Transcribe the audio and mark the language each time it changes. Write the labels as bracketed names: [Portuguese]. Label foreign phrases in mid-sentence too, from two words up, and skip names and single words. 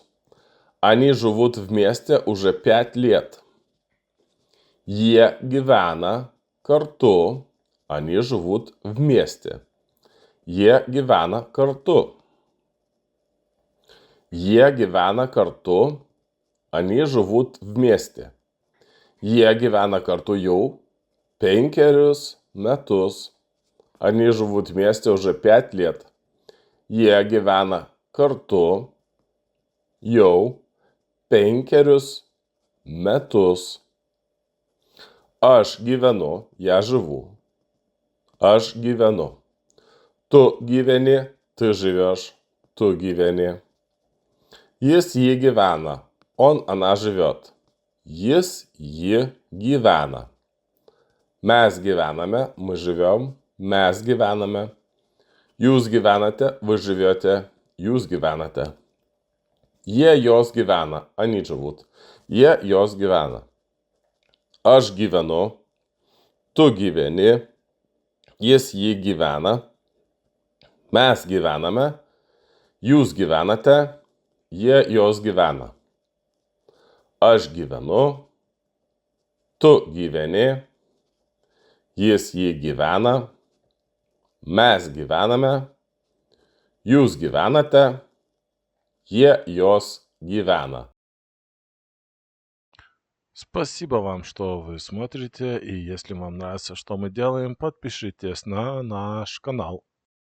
[Russian] Они живут вместе уже 5 лет. [Lithuanian] Jie gyvena kartu. [Russian] Они живут вместе. [Lithuanian] Jie gyvena kartu. Jie gyvena kartu. [Russian] Они живут вместе. [Lithuanian] Jie gyvena kartu jau 5 metus. [Russian] Они живут вместе уже 5 лет. [Lithuanian] Jie gyvena kartu jau 5 metus. Aš gyvenu, [Russian] я живу. [Lithuanian] Aš gyvenu. Tu gyveni, [Russian] ты живешь. [Lithuanian] Tu gyveni. Jis jį gyvena. [Russian] Он, она живет. [Lithuanian] Jis jį gyvena. Mes gyvename, [Russian] мы живем. [Lithuanian] Mes gyvename. Jūs gyvenate, [Russian] вы живете. [Lithuanian] Jūs gyvenate. Jie jos gyvena. [Russian] Они живут. [Lithuanian] Jie jos gyvena. Aš gyvenu. Tu gyveni. Jis jį gyvena. Mes gyvename. Jūs gyvenate. Jie jos gyvena. Aš gyvenu. Tu gyveni. Jis jį gyvena. Mes gyvename. Jūs gyvenate. Jie jos gyvena. [Russian] Спасибо вам, что вы смотрите, и если вам нравится, что мы делаем, подпишитесь на наш канал.